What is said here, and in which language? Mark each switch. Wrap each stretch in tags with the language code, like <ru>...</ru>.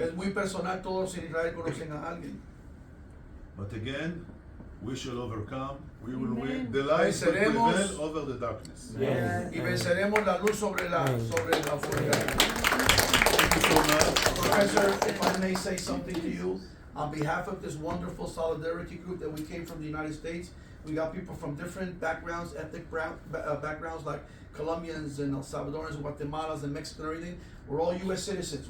<es>Es muy personal, todos en Israel conocen a alguien.</es> <en>But again, we shall overcome. We will win. Amen. The light will</en> <es>Venceremos.</es> <en>prevail over the darkness. Yes.</en> <es>Y venceremos la luz sobre la oscuridad.</es> <en>Thank you so much. Professor, if I may say something to you, on behalf of this wonderful solidarity group that we came from the United States, we got people from different backgrounds, ethnic backgrounds like Colombians and El Salvadorans and Guatemalans and Mexicans and everything. We're all U.S. citizens.</en>